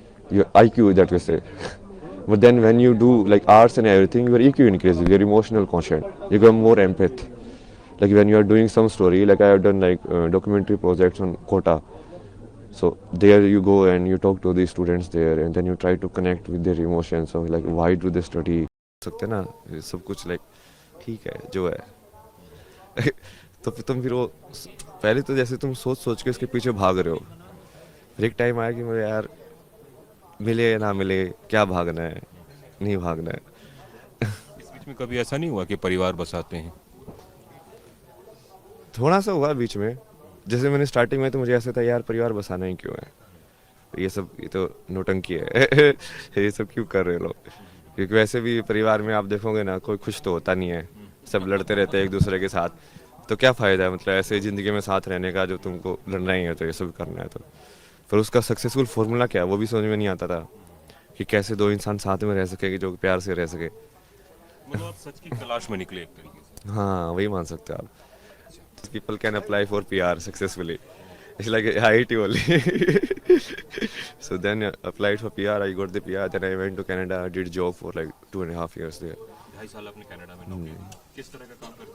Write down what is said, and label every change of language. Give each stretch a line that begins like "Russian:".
English: Your IQ, that we say. But then when you do like arts and everything, your EQ increases, your emotional quotient. You become more empath. Like when you are doing some story, like I have done like documentary projects on Kota. So there you go and you talk to the students there, and then you try to connect with their emotions. So like why do they study?
Hindi: सकते ना ये सब कुछ like ठीक है जो है तो तुम फिर वो पहले तो जैसे तुम सोच सोच के उसके पीछे भाग रहे हो, फिर एक टाइम आया कि मुझे यार मिले या ना मिले क्या भागना है, नहीं भागना है। इस बीच में कभी ऐसा नहीं हुआ कि परिवार बसाते हैं? थोड़ा सा हुआ बीच में, जैसे मैंने स्टार्टिंग में तो मुझे ऐसा था यार परिवार बसाना ही क्यों है, ये तो नौटंकी है ये सब क्यों कर रहे हो लोग, क्योंकि वैसे भी परिवार में आप देखोगे ना कोई खुश तो होता नहीं है, सब लड़ते रहते हैं एक दूसरे के साथ, तो क्या फ़ायदा है मतलब ऐसे ज़िंदगी में साथ रहने का, जो तुमको लड़ना ही है तो ये सब करना है। तो फिर उसका सक्सेसफुल फार्मूला क्या है वो भी समझ में नहीं आता था, कि कैसे दो इंसान साथ में रह सके कि जो प्यार से रह सके। मतलब आप सच की तलाश में निकले एक तरीके से। हाँ वही मान सकते हो आप।
English: People can apply for PR successfully, it's like IIT only so then applied for PR, I got the PR, then I went to Canada, did job for like 2.5 years there.
Hindi: 2.5 साल आपने कनाडा में नौकरी की। किस तरह का काम करते